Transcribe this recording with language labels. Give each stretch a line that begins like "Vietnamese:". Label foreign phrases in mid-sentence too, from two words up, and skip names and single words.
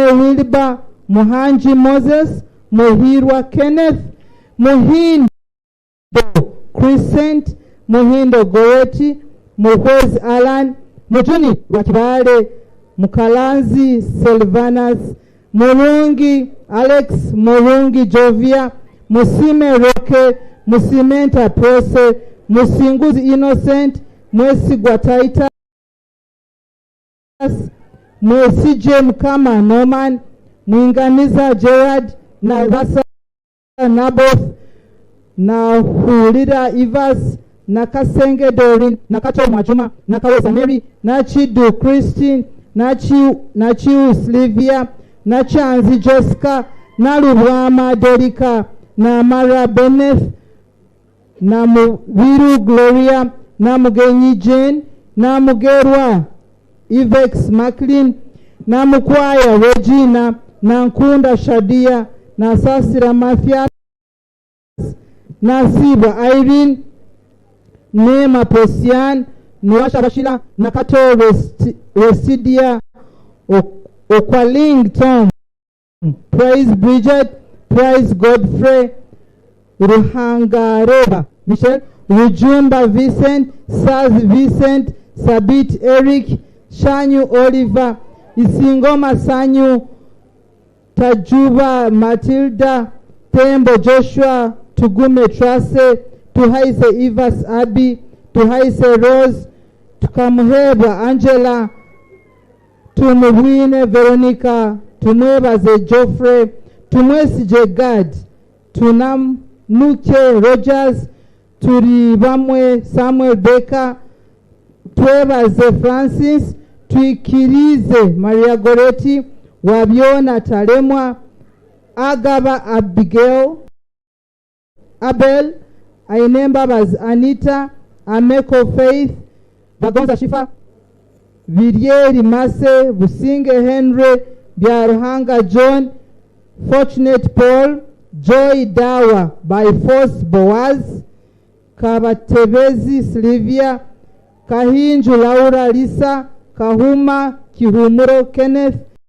Nyankole: Wilba, Muhanji Moses, Muhirwa Kenneth, Muhindo Crescent, Muhindo Goreti, Muhoz Alan, Mujuni Wakibale, Mukalanzi Silvanas, Murungi Alex, Murungi Jovia, Musime Roke, Musimenta Prose, Musinguzi Innocent, Mwesi Gwataita, Mwesije Mkama Norman, Mwinganiza Gerard, Navasa Naboth, na Hulira Ivas, na Kasenge Dorin, na Kato Majuma, na Kaweza Mary, na Chidu Christine, na Chiu Slivia, na Chanzi Jessica, na Lubwama Derika, na Mara Benneth, na Muviru Gloria, na Mugenyi Jane, na Mugerwa Ivex Macklin, na Mukwaya Regina, na Nkunda Shadia, na Sasira Mathias, na Siba Irene, Nema Posian, Nwasha Bashila, na Kato Residia, Okwaling Tom, Praise Bridget, Praise Godfrey, Ruhangareba Michelle, Rujumba Vincent, Saz Vincent, Sabit Eric, Shanyu Oliver, Isingoma Sanyu, Tajuba Matilda, Tembo Joshua, Tugume Trase, Tuhaise Ivas Abi, Tuhaise Rose, Tukamuheba Angela, Tumuhine Veronica, Tumwebaze Geoffrey, Tumwesije Gad, Tunamnuke Rogers, Turibamwe Samuel Baker, Twebaze Francis, Tuikirize Maria Goretti, Wabiona Talemwa, Agaba Abigail, Abel, Ainembabaz Anita, Ameko Faith, Bagonza Shifa, Vidieri Mase, Businge Henry, Biaruhanga John, Fortunate Paul, Joy Dawa, By Force Boaz, Kabatevezi Sylvia, Kahinju Laura Lisa, Kahuma Kihumuro Kenneth,